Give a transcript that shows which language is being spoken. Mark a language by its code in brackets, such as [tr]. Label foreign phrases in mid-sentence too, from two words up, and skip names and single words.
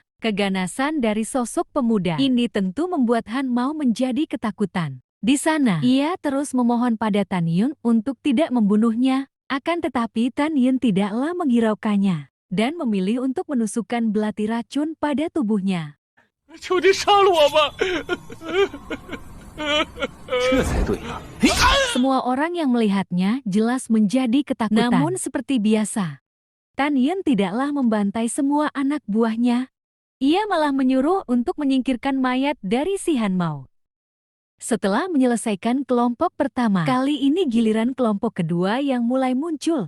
[id] Keganasan dari sosok pemuda ini tentu membuat Han Mao menjadi ketakutan. Di sana, ia terus memohon pada Tanyun untuk tidak membunuhnya. Akan tetapi Tanyun tidaklah menghiraukannya dan memilih untuk menusukkan belati racun pada tubuhnya. [zh] 求你杀了我吧！这才对啊！ [id] Semua orang yang melihatnya jelas menjadi ketakutan. Namun seperti biasa, Tan Yun tidaklah membantai semua anak buahnya. Ia malah menyuruh untuk menyingkirkan mayat dari si Han Mao. Setelah menyelesaikan kelompok pertama, kali ini giliran kelompok kedua yang mulai muncul.